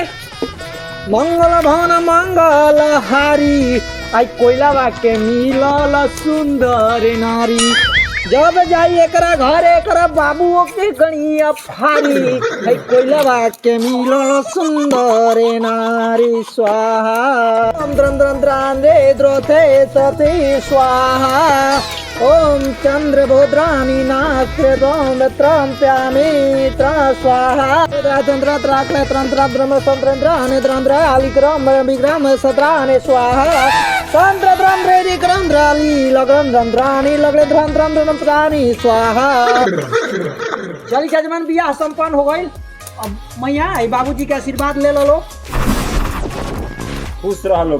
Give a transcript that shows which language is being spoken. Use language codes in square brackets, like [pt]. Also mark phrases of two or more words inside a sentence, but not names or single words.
[bho] मंगल भवन मंगल हारी, आई कोयला के मिलल सुंदर नारी। जब जाई एकरा घर एकरा बाबू के गणिया फारी, आई कोयला के मिलल सुंदर नारी। स्वाहा ओम द्रंद्रे द्रोथे सती स्वाहा, ओम चंद्र भोद्रानी नाक्रोम त्रम प्यामी त्र स्वाहा। राजेंद्र त्राक्ले त्रंत्र ब्रह्म संद्राने द्रंद्रालिक्रम विक्रम सत्राने स्वाहा। तंत्र द्रंद्रे विक्रम द्राली लगन द्रंद्रानी लगले द्रंद्रम द्रंद्रानी स्वाहा। चली जजमान बियाह संपन्न हो गई। अब मैया बाबूजी के आशीर्वाद ले लो खुश रह लोग